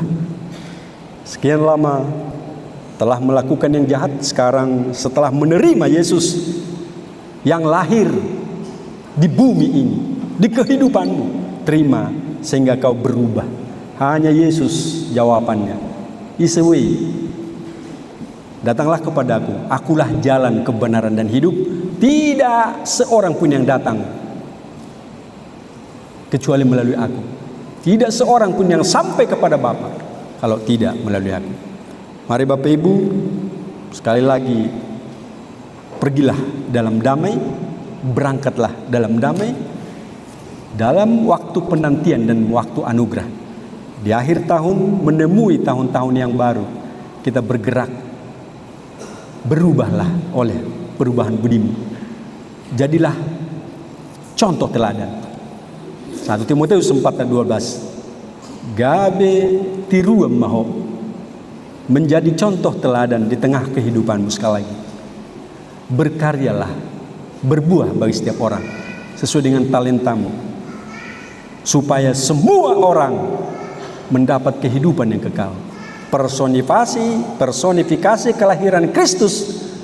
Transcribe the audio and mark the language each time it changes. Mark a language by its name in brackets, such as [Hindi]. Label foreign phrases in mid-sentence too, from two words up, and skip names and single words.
[Indonesian] Sekian lama telah melakukan yang jahat, sekarang setelah menerima Yesus yang lahir di bumi ini, di kehidupanmu, terima sehingga kau berubah. Hanya Yesus jawabannya. [English] Is a way. [Indonesian] Datanglah kepadaku, akulah jalan, kebenaran dan hidup. Tidak seorang pun yang datang kecuali melalui aku. Tidak seorang pun yang sampai kepada Bapa kalau tidak melalui aku. Mari Bapak Ibu, sekali lagi, pergilah dalam damai, berangkatlah dalam damai, dalam waktu penantian dan waktu anugerah. Di akhir tahun menemui tahun-tahun yang baru, kita bergerak, berubahlah oleh perubahan budimu. Jadilah contoh teladan. 1 Timotius 4:12. [Batak Toba] Gabe tiruam maho, [Indonesian] menjadi contoh teladan di tengah kehidupanmu. Sekali lagi, berkaryalah, berbuah bagi setiap orang sesuai dengan talentamu, supaya semua orang mendapat kehidupan yang kekal. Personifikasi kelahiran Kristus.